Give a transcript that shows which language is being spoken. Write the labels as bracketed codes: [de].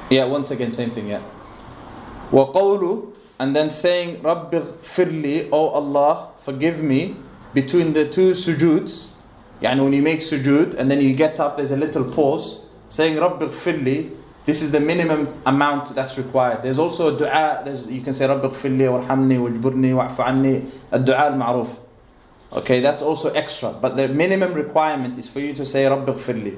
[en] Yeah, once again, same thing, yeah. [ar] وَقَوْلُ, [en] and then saying [ar] رَبِّ اغْفِرْ لِي, [en] oh Allah, forgive me, between the 2 sujoods. Yani when you make sujood and then you get up, there's a little pause. Saying [ar] رَبِّ اغْفِرْ لِي, [en] this is the minimum amount that's required. There's also a dua, you can say [ar] رَبِّ اغْفِرْ لِي وَارْحَمْنِي وَاجْبُرْنِي وَاعْفُ عَنِّي, الدعاء المعروف. [en] Okay, that's also extra. But the minimum requirement is for you to say [ar] رَبِّ اغْفِرْ لِي.